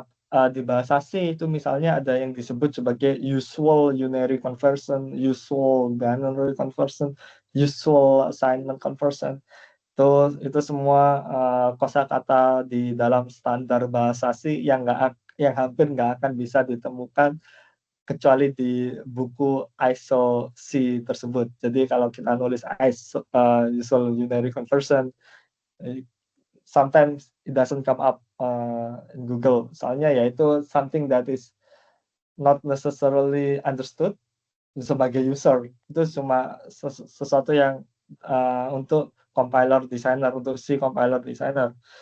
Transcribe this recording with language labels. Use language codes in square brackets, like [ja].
[id] Di bahasa C itu misalnya ada yang disebut sebagai [en] usual unary conversion, usual binary conversion, usual assignment conversion. [id] Itu semua, kosakata di dalam standar bahasa C yang hampir nggak akan bisa ditemukan kecuali di buku ISO C tersebut. Jadi kalau kita nulis [en] usual unary conversion, eh, sometimes it doesn't come up in Google. [id] Soalnya ya itu [en] something that is not necessarily understood [id] sebagai [en] user. [id] Itu cuma sesuatu yang untuk compiler designer, untuk si compiler designer.